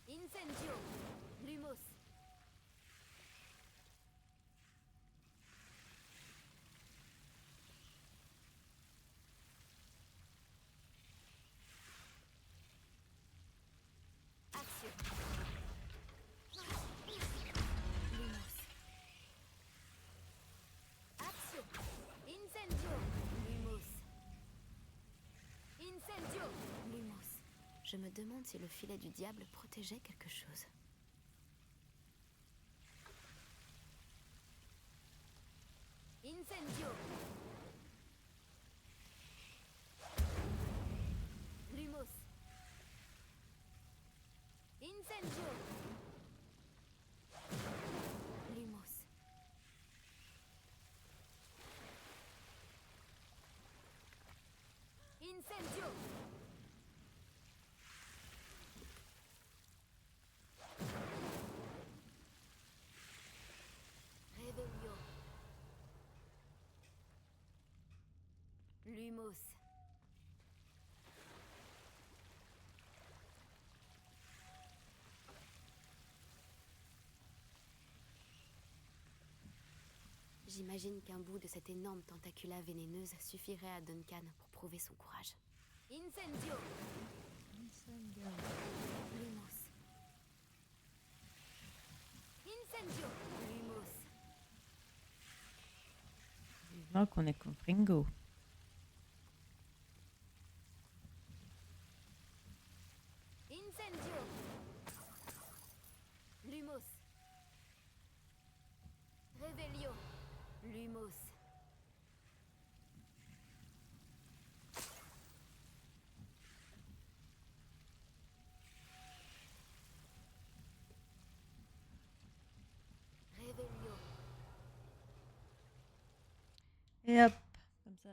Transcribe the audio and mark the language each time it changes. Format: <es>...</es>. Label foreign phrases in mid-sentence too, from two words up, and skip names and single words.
<fr>Incendio. Lumos. Action. Lumos. Action. Incendio. Lumos. Incendio. Lumos. Je me demande si le filet du diable protégeait quelque chose. Incendio. Lumos. Incendio. Lumos. Incendio. Revelio. Lumos. J'imagine qu'un bout de cette énorme tentacula vénéneuse suffirait à Duncan pour prouver son courage. Incendio. Lumos. Incendio. Lumos. Vivement qu'on est contre Ringo. Incendio. Lumos. Revelio. Lumos. Revelio. Et hop, comme ça.</fr>